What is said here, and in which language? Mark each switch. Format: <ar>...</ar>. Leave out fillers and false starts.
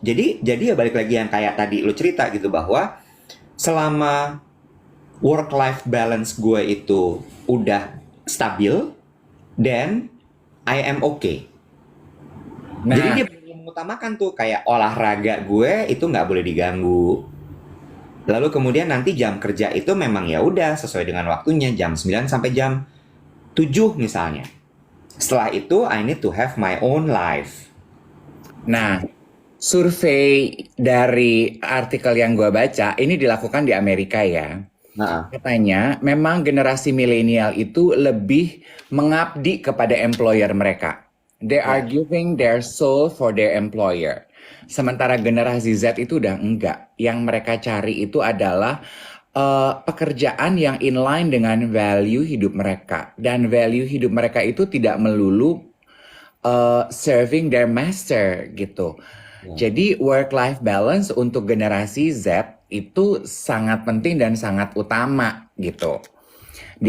<id>Jadi ya balik lagi yang kayak tadi lu cerita gitu, bahwa selama work-life balance gue itu udah stabil,</id> <en>then I am okay.</en> <id>Nah, Jadi dia belum mengutamakan tuh kayak olahraga gue itu nggak boleh diganggu. Lalu kemudian nanti jam kerja itu memang ya udah sesuai dengan waktunya, jam 9 sampai jam 7 misalnya. Setelah itu</id> <en>I need to have my own life.</en> <id>nah, survei dari artikel yang gue baca ini dilakukan di Amerika ya. Nah, Katanya memang generasi milenial itu lebih mengabdi kepada employer mereka.</id> <en>They are</en> <id>ya,</id> <en>giving their soul for their employer.</en> <id>Sementara generasi Z itu udah enggak. Yang mereka cari itu adalah pekerjaan yang inline dengan value hidup mereka. Dan value hidup mereka itu tidak melulu</id> <en>serving their master</en> <id>gitu. ya, Jadi work-life balance untuk generasi Z itu sangat penting dan sangat utama gitu di</id>